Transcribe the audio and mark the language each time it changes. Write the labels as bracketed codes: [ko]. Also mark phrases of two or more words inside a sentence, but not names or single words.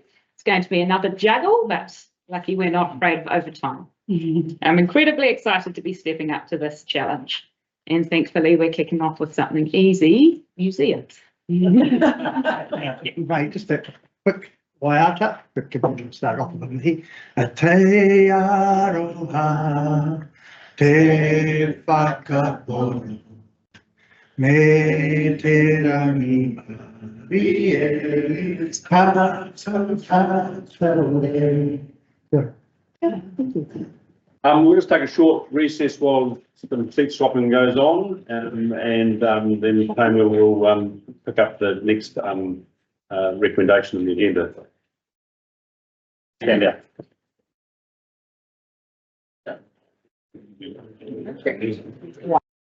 [en] It's going to be another juggle, but lucky we're not afraid of overtime. I'm incredibly excited to be stepping up to this challenge. And thankfully, we're kicking off with something easy, museums. Right, just a quick waiata, but can we start off with the [mi] Te aroha, te whakapono, me te rangi marie, kata [en] We'll just take a short recess while some seat swapping goes on, and then Pamela will pick up the next recommendation on the agenda. Stand out.